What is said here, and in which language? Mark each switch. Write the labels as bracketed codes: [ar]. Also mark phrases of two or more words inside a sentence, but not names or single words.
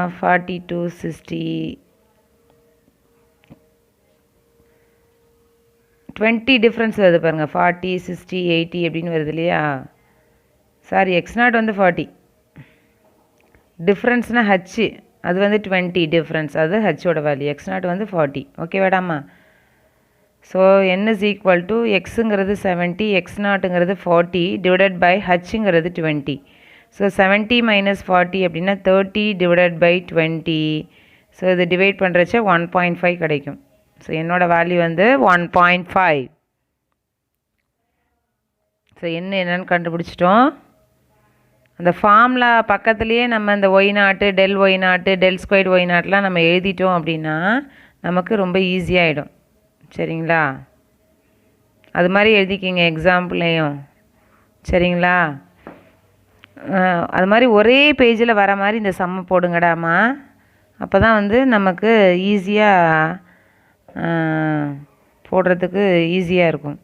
[ta] 40 to 60, 20 டிஃப்ரென்ஸ் வருது பாருங்கள். 40, 60, 80 அப்படின்னு வருது இல்லையா? சாரி, x0 வந்து 40, டிஃப்ரென்ஸ்னால் ஹச், அது வந்து 20 டிஃப்ரென்ஸ், அது ஹச்சோட வேல்யூ. x0 வந்து 40. ஓகே வேடாமா? ஸோ [en] n is equal to [ta] எக்ஸுங்கிறது 70, x0ங்கிறது 40 [en] divided by [ta] ஹச்சுங்கிறது 20. ஸோ 70 - 40 அப்படின்னா 30 [en] divided by [ta] 20. ஸோ இது டிவைட் பண்ணுறச்ச 1.5 கிடைக்கும். ஸோ என்னோடய வேல்யூ வந்து 1.5. ஸோ என்னென்னு கண்டுபிடிச்சிட்டோம். அந்த ஃபார்முலா பக்கத்துலேயே நம்ம இந்த y0, del y0, [en] del squared [ta] y0லாம் நம்ம எழுதிட்டோம் அப்படின்னா நமக்கு ரொம்ப ஈஸியாகிடும். சரிங்களா? அது மாதிரி எழுதிக்கிங்க எக்ஸாம்பிளையும். சரிங்களா? அது மாதிரி ஒரே பேஜில் வர மாதிரி இந்த சம்மை போடுங்கடாமா. அப்போ தான் வந்து நமக்கு ஈஸியாக போடுறதுக்கு ஈஸியாக இருக்கும்.